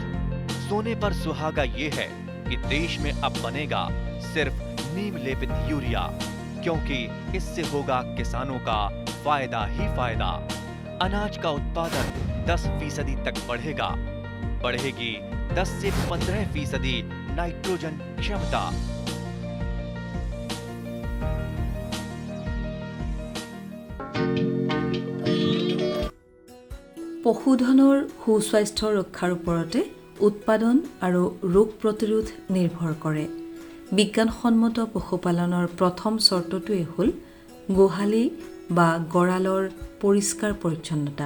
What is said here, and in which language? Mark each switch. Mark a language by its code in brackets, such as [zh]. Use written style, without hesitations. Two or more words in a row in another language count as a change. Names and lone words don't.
[hi] सोने पर सुहागा ये है कि देश में अब बनेगा सिर्फ नीम लेपित यूरिया, क्योंकि इससे होगा किसानों का फायदा ही फायदा। अनाज का उत्पादन 10% तक बढ़ेगा। बढ़ेगी 10 से 15% नाइट्रोजन क्षमता। [as] পশুধনৰ সুস্বাস্থ্য ৰক্ষাৰ ওপৰতে উৎপাদন আৰু ৰোগ প্ৰতিৰোধ নিৰ্ভৰ কৰে। বিজ্ঞানসন্মত পশুপালনৰ প্ৰথম চৰ্তটোৱে হ'ল গোহালি বা গঁৰালৰ পৰিষ্কাৰ পৰিচ্ছন্নতা।